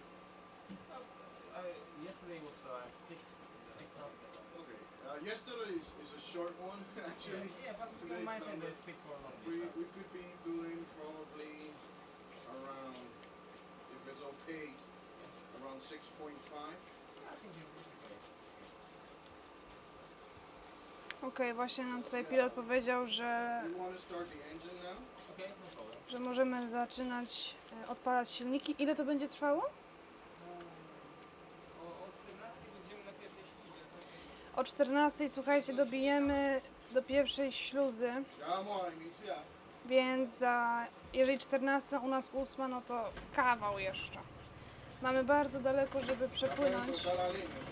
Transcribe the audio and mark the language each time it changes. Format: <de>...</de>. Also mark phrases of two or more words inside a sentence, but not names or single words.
<en>Yesterday was 6 knots. Okay. Yesterday is a short one, actually. Yeah, but we Today's don't mind number. the speed for a long We distance. could be doing probably around, if it's okay, around 6.5. I think it's okay.</en> <pl>Okej, właśnie nam tutaj pilot powiedział, że</pl> <en>You want to start the engine now? Okay, no problem.</en> <pl>możemy zaczynać odpalać silniki. Ile to będzie trwało? O 14 będziemy na pierwszej śluzie. O 14, słuchajcie, dobijemy do pierwszej śluzy,</pl> <es>Llamo a iniciar.</es> <pl>więc jeżeli 14, u nas 8, no to kawał jeszcze. Mamy bardzo daleko, żeby przepłynąć.</pl> <es>Soltar la línea.</es>